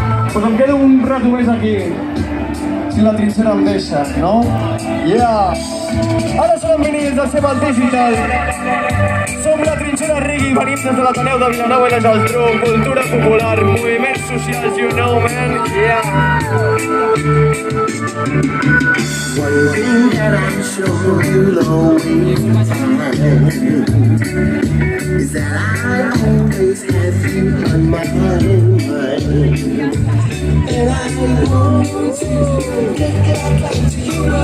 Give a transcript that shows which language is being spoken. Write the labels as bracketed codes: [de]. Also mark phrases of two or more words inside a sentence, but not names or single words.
[ca] Pues em quedo un rato més aquí, si la trinxera em deixa, no? [en] Yeah! [ca] Ara som vinils del Sebal Digital. Som la trinxera reggae, venim des de l'Ateneu de Vilanova i la Geltrú. Cultura popular, moviments socials, [en] you know, man. Yeah! One thing that I'm sure you'll always find is that I always have you on my mind. And I want to get back to you.